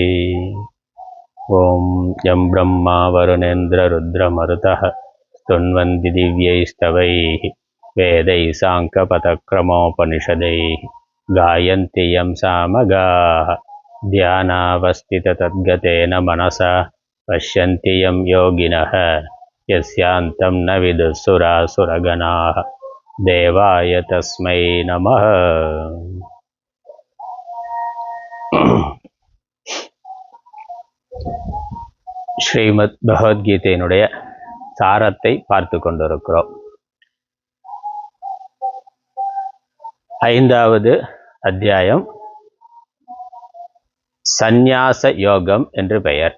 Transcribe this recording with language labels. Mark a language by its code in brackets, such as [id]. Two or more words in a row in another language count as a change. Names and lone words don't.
[sa] ओम यं ब्रह्मा वरुणेन्द्र रुद्रमरुतः स्तुन्वन्ति दिव्यैस्तवैः वेदैः साङ्ख्यपदक्रमोपनिषदैः गायन्ति यं सामगाः ध्यानावस्थिततद्गतेन मनसा पश्यन्ति यं योगिनः यस्यान्तं न विदुः देवाय तस्मै नमः। [ta] ஸ்ரீமத் பகவத்கீதையினுடைய சாரத்தை பார்த்து கொண்டிருக்கிறோம். 5வது அத்தியாயம் சந்நியாச யோகம் என்று பெயர்.